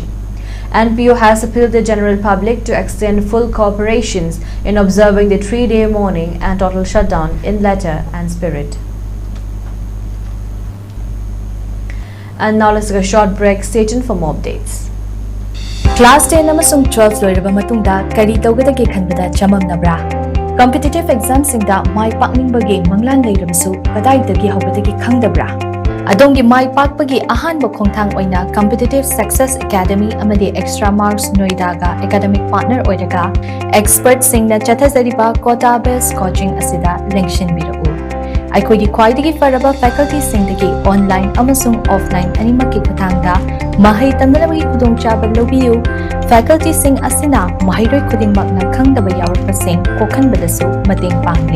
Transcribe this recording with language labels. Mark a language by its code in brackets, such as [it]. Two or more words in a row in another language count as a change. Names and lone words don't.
[en] NPO has appealed to the general public to extend full cooperation in observing the 3-day mourning and total shutdown in letter and spirit. And now let's take a short break. Stay tuned for more updates. [mni] Class 10 amasung 12 loiraba matungda kari tawgadagi khanbada chamamnabra. [en] Competitive exams [mni] singda mai pakningbagi manglan leirabasu kadaidagi hawbadagi khangdabra. Adongi mai pakpagi ahanba khongthang oina Competitive Success Academy amadi Extra Marks Noida ga [en] academic partner [mni] oiraga expert singna chathazariba [en] quota based coaching [mni] asida lengshin birau. Aikoi khwaidagi faraba faculty singdagi online amasung offline animaki khuthangda mahai tamnabagi khudongchaba lobiyu. Faculty sing asina mahairoi khudingmakna khangdaba yawarpasing kokhanbadasu mating pangli.